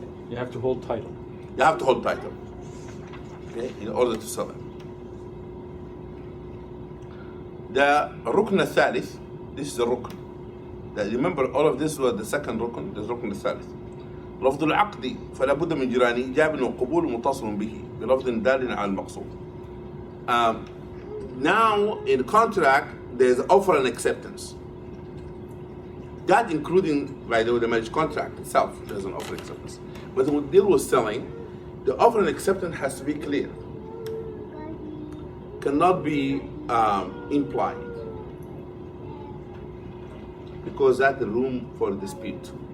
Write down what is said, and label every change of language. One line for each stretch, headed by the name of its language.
English: You have to hold title. You have to hold title, okay, in order to sell it. The rukn al-thalith, this is the rukn. Remember, all of this was the second rukn, the rukn al-thalith.
Arabic: لفظ العقد فلا بد من جيران إيجاب وقبول متصل به بلفظ دال على المقصود.
English: Now, in contract, there's offer and acceptance. That including, by the way, the marriage contract itself, there's an offer and acceptance. But when we deal with selling, the offer and acceptance has to be clear. Cannot be implied, because that's the room for dispute.